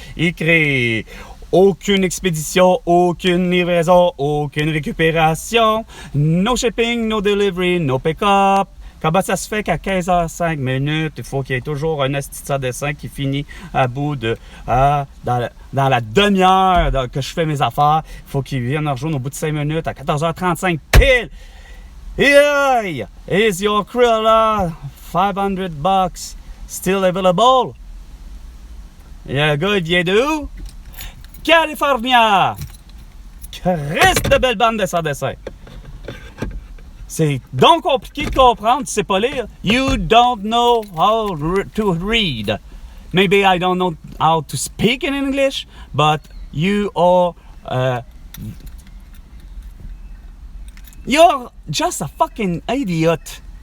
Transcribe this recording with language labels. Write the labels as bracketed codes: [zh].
[fr] Écrit aucune expédition, aucune livraison, aucune récupération, [en] no shipping, no delivery, no pick-up. [fr] Comment ça se fait qu'à 15h05, il faut qu'il y ait toujours un asti de dessin qui finit à bout de... dans la demi-heure que je fais mes affaires, il faut qu'il vienne me rejoindre au bout de 5 minutes à 14h35 pile! Hey! [en] Is your Cruella $500 still available? [fr] Et le gars, il vient de où? California! Christ de belle bande de sans dessin! C'est donc compliqué de comprendre, tu sais pas lire. [en] You don't know how to read. Maybe I don't know how to speak in English, but you are... you're just a fucking idiot.